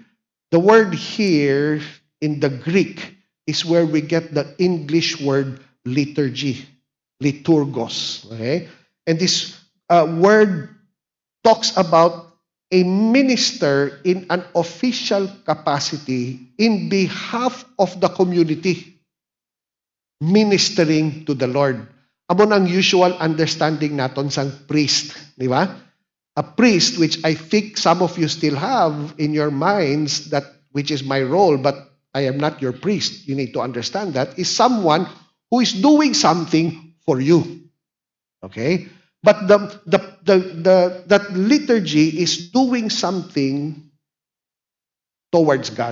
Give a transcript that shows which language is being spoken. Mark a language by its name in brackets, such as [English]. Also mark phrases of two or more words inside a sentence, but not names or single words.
[English] The word here in the Greek is where we get the English word liturgy, liturgos. Okay? And this word talks about a minister in an official capacity in behalf of the community, ministering to the Lord. [Hiligaynon] Amo ang [English] usual understanding [Hiligaynon] naton sang priest, [Filipino] di ba? [English] A priest, which I think some of you still have in your minds, that which is my role, but I am not your priest. You need to understand that, is someone who is doing something for you. Okay? But that liturgy is doing something towards God.